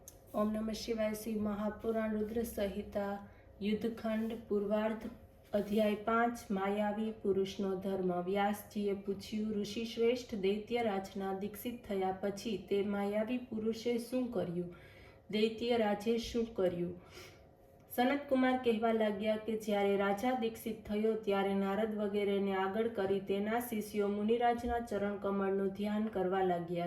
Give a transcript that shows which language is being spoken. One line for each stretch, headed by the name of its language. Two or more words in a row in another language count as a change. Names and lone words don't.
Sanskrit: ओम नमः शिवाय।
Gujarati: શ્રી મહાપુરાણ રુદ્ર સંહિતા યુદ્ધખંડ પૂર્વાર્ધ અધ્યાય 5 માયાવી પુરુષનો ધર્મ। વ્યાસજીએ પૂછ્યું, ઋષિ શ્રેષ્ઠ દૈત્યરાજના દીક્ષિત થયા પછી તે માયાવી પુરુષે શું કર્યું? દૈત્યરાજે શું કર્યું? સનતકુમાર કહેવા લાગ્યા કે જ્યારે રાજા દીક્ષિત થયો ત્યારે નારદ વગેરેને આગળ કરી તેના શિષ્યો મુનિરાજના ચરણ કમળનું ધ્યાન કરવા લાગ્યા।